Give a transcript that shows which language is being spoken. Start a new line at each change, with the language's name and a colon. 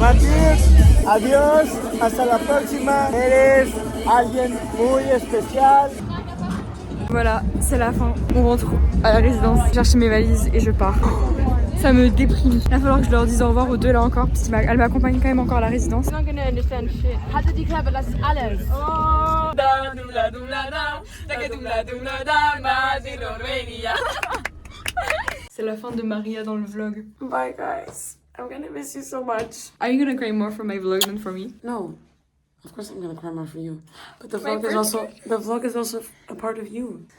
Spanish: Matías, adiós, hasta la próxima. Eres alguien muy especial.
French: Voilà, c'est la fin. On rentre à la résidence, je cherche mes valises et je pars. Ça me déprime. Il va falloir que je leur dise au revoir aux deux là encore, parce qu'elle m'accompagne quand même encore à la résidence. C'est la fin de Maria dans le vlog.
English: Bye, guys. I'm gonna miss you so much. Are you gonna cry more for my vlog than for me? No, of course I'm gonna cry more for you. But the vlog is also a part of you.